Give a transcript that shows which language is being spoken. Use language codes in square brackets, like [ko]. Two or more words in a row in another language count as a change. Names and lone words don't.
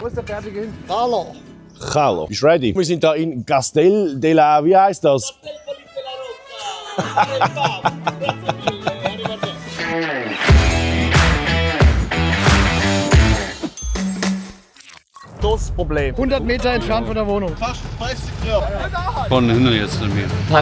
[de] Wo ist der fertige hin? Hallo. Hallo. Bist du ready? Wir sind hier in Castel de la... Wie heißt das? Das Problem. 100 Meter entfernt von der Wohnung. Fast 30 Jahre. Von hinten jetzt nicht mehr.